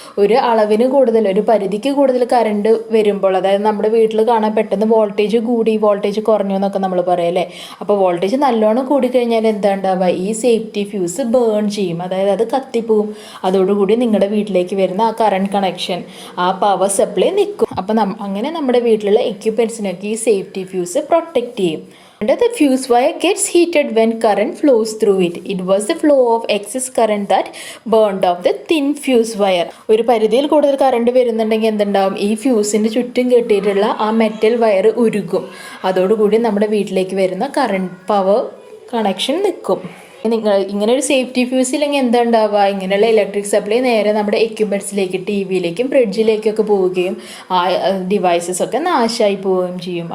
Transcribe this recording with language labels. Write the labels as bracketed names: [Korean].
[Malayalam] ഒരു അളവിന് കൂടുതൽ, ഒരു പരിധിക്ക് കൂടുതൽ കറണ്ട് വരുമ്പോൾ, അതായത് നമ്മുടെ വീട്ടിൽ കാണാൻ പെട്ടെന്ന് വോൾട്ടേജ് കൂടി വോൾട്ടേജ് കുറഞ്ഞു എന്നൊക്കെ നമ്മൾ പറയല്ലേ. അപ്പോൾ വോൾട്ടേജ് നല്ലോണം കൂടിക്കഴിഞ്ഞാൽ എന്താ ഉണ്ടാവുക? ഈ സേഫ്റ്റി ഫ്യൂസ് ബേൺ ചെയ്യും, അതായത് അത് കത്തിപ്പോവും. അതോടുകൂടി നിങ്ങളുടെ വീട്ടിലേക്ക് വരുന്ന ആ കറണ്ട് കണക്ഷൻ, ആ പവർ സപ്ലൈ നിൽക്കും. അപ്പം അങ്ങനെ നമ്മുടെ വീട്ടിലുള്ള എക്യുപ്മെൻറ്റ്സിനൊക്കെ ഈ സേഫ്റ്റി ഫ്യൂസ് പ്രൊട്ടക്റ്റ് ചെയ്യും. [English] The fuse wire gets heated when current flows through it. It was the flow of excess current that burned off the thin fuse wire. [Malayalam] ഒരു പരിധിയിൽ കൂടുതൽ കറണ്ട് വരുന്നുണ്ടെങ്കിൽ എന്തുണ്ടാവും? ഈ ഫ്യൂസിൻ്റെ ചുറ്റും കെട്ടിയിട്ടുള്ള ആ മെറ്റൽ വയർ ഉരുകും. അതോടുകൂടി നമ്മുടെ വീട്ടിലേക്ക് വരുന്ന കറണ്ട് പവർ കണക്ഷൻ നിൽക്കും. നിങ്ങൾ ഇങ്ങനെ ഒരു സേഫ്റ്റി ഫ്യൂസ് ഇല്ലെങ്കിൽ എന്താ ഉണ്ടാവുക? ഇങ്ങനെയുള്ള ഇലക്ട്രിക് സപ്ലൈ നേരെ നമ്മുടെ എക്യുപ്മെൻറ്റ്സിലേക്ക്, ടി വിയിലേക്കും ഫ്രിഡ്ജിലേക്കൊക്കെ പോവുകയും ആ ഡിവൈസസ് ഒക്കെ നാശമായി പോവുകയും ചെയ്യും.